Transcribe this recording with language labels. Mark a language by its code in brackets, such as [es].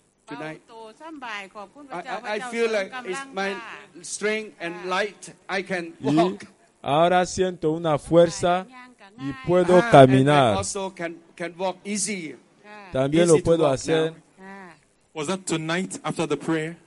[en] I feel like it's my strength and light. I can walk. [es] Ahora siento una fuerza y puedo caminar. [en] And also can walk easy. [es] También lo puedo hacer. [en] Was that tonight after the prayer?